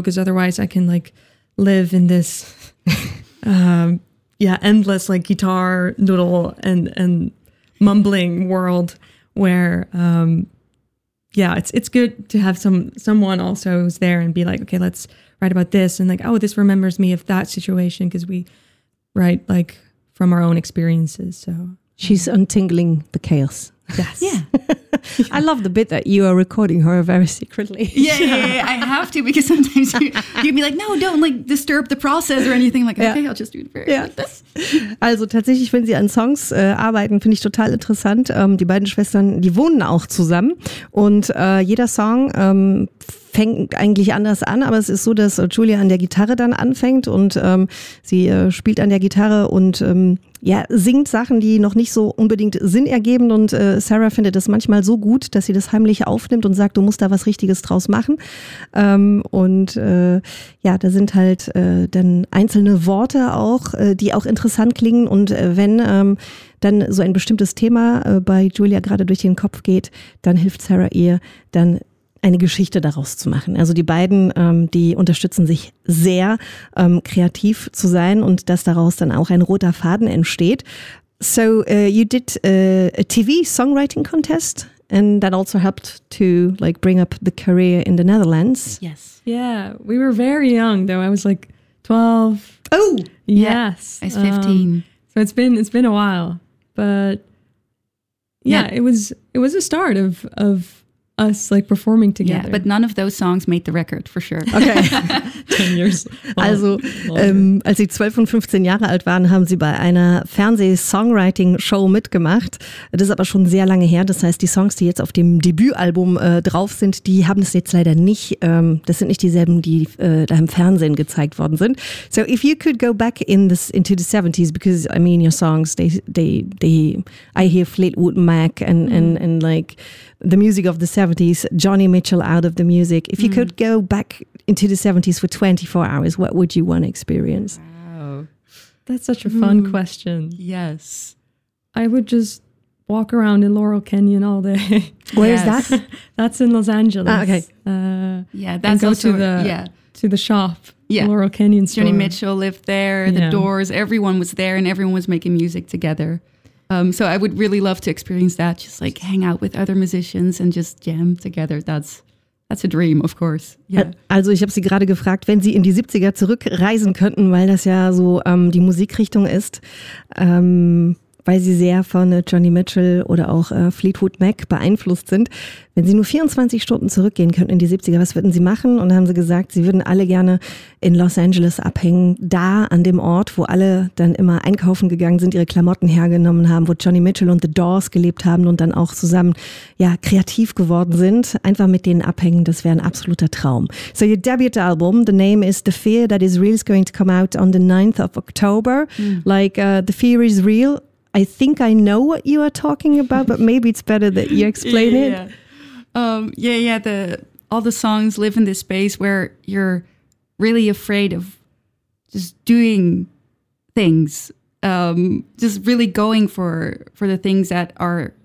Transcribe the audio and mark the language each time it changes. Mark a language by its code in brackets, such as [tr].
[en] Because otherwise I can like. Live in this, endless like guitar noodle and mumbling world where, it's good to have someone also who's there and be like, okay, let's write about this and like, oh, this remembers me of that situation because we write like from our own experiences. So she's untangling the chaos. Yes. Yeah. I love the bit that you are recording her very secretly. Yeah. I have to because sometimes you'd be like, no, don't like disturb the process or anything. I'm like, okay, I'll just do it very like this. [de] Also tatsächlich, wenn sie an Songs arbeiten, finde ich total interessant. Die beiden Schwestern, die wohnen auch zusammen und jeder Song fängt eigentlich anders an, aber es ist so, dass Julia an der Gitarre dann anfängt und sie spielt an der Gitarre und singt Sachen, die noch nicht so unbedingt Sinn ergeben und Sarah findet das manchmal so gut, dass sie das heimlich aufnimmt und sagt, du musst da was Richtiges draus machen. Da sind halt dann einzelne Worte auch, die auch interessant klingen und wenn dann so ein bestimmtes Thema bei Julia gerade durch den Kopf geht, dann hilft Sarah ihr dann eine Geschichte daraus zu machen. Also die beiden, die unterstützen sich sehr, kreativ zu sein und dass daraus dann auch ein roter Faden entsteht. [en] So you did a TV songwriting contest and that also helped to like bring up the career in the Netherlands. Yes. Yeah, we were very young though. I was like 12. Oh! Yes. I was 15. So it's been a while. But it was a start of us like performing together. Yeah, but none of those songs made the record for sure. Okay. 10 years. [de] Also, als sie 12 und 15 Jahre alt waren, haben sie bei einer Fernseh-Songwriting-Show mitgemacht. Das ist aber schon sehr lange her. Das heißt, die Songs, die jetzt auf dem Debütalbum drauf sind, die haben es jetzt leider nicht. Das sind nicht dieselben, die da im Fernsehen gezeigt worden sind. [en] So, if you could go back into the 70s, because I mean, your songs, I hear Fleetwood Mac and like the music of the 70s, Johnny Mitchell out of the music. If you could go back into the 70s for 24 hours, what would you want to experience? Wow. That's such a fun question. Yes. I would just walk around in Laurel Canyon all day. Where is that? That's in Los Angeles. Ah, okay. To the shop. Yeah. Laurel Canyon store. Johnny Mitchell lived there. The Doors. Everyone was there and everyone was making music together. So I would really love to experience that, just like hang out with other musicians and just jam together. That's a dream, of course. Yeah. [de] Also ich habe sie gerade gefragt, wenn sie in die 70er zurückreisen könnten, weil das ja so die Musikrichtung ist, weil sie sehr von Johnny Mitchell oder auch Fleetwood Mac beeinflusst sind. Wenn sie nur 24 Stunden zurückgehen könnten in die 70er, was würden sie machen? Und dann haben sie gesagt, sie würden alle gerne in Los Angeles abhängen, da an dem Ort, wo alle dann immer einkaufen gegangen sind, ihre Klamotten hergenommen haben, wo Johnny Mitchell und The Doors gelebt haben und dann auch zusammen kreativ geworden sind. Einfach mit denen abhängen, das wäre ein absoluter Traum. [en] So your debut album, the name is The Fear That Is Real, is going to come out on the 9th of October. Mm. Like, The Fear Is Real. I think I know what you are talking about, but maybe it's better that you explain it. All the songs live in this space where you're really afraid of just doing things, just really going for the things that are